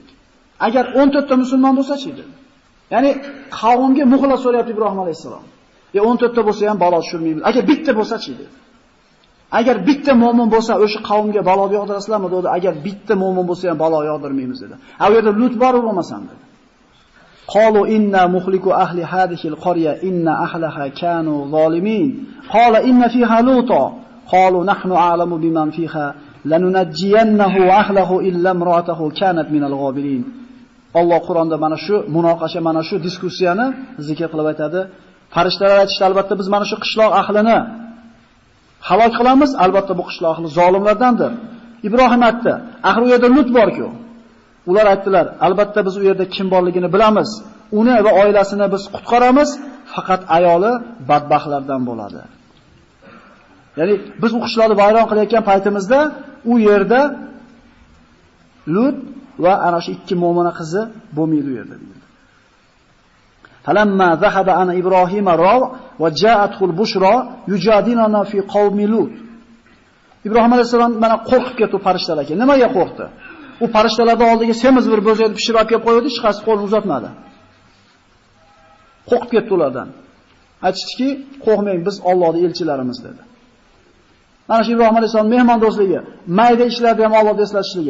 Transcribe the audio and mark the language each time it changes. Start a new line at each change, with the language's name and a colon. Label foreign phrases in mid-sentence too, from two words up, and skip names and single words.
Uzbek: Agar 14 ta musulmon bo'lsa-chi edi. Ya'ni qavmga muxlis so'rayapti Ibrohim alayhisalom. 14 ta bo'lsa ham balo tushirmaymiz. Agar bitta bo'lsa-chi edi. Agar bitta mu'min bo'lsa, o'sha qavmga balo yog'dirasizlarmi dedi. Agar bitta mu'min bo'lsa ham balo yog'dirmaymiz dedi. U yerda Lut bor bo'lmasam dedi.
Arabic: قالوا إنا مهلكو أهل هذه القرية إن أهلها كانوا ظالمين. قال إن فيها لوطا. قالوا نحن أعلم بمن فيها لننجينه وأهله إلا امرأته كانت من الغابرين.
Uzbek: Alloh Qur'onda mana shu munoqasha, mana shu diskussiyani zikr qilib aytadi. Farishtalar aytishdi, albatta biz mana shu qishloq ahlini halok qilamiz, albatta bu qishloq ahli zolimlardandir. Ibrohim aytdi, axir u yerda Lut bor-ku. Ular aytdilar, albatta biz u yerda kim borligini bilamiz. Uni va oilasini biz qutqaramiz, faqat ayoli badbaxtlardan bo'ladi. Ya'ni biz u qishloqni vayron qilayotgan paytimizda u yerda Lut va ana shu ikki mo'mina qizi bo'lmaydi u yerda deydi.
Arabic: فلما ذهب عن إبراهيم الروع وجاءته البشرى يجادلنا في قوم لوط.
Uzbek: Ibrohim alayhisalom mana qo'rqib ketdi farishtalarga. Nimaga qo'rqdi? U farishtalarning oldiga semiz bir bo'zakni pishirib olib kelib qo'ydi, hech qaysi qo'lini uzatmadi. Qo'rqib ketdi ulardan. Aytishdiki, "Qo'rqmang, biz Allohning elchilarimiz" dedi. Mana shu Ibrohim alayhisalom mehmon do'stligi, mayda ishlarda ham Allohni eslatishligi.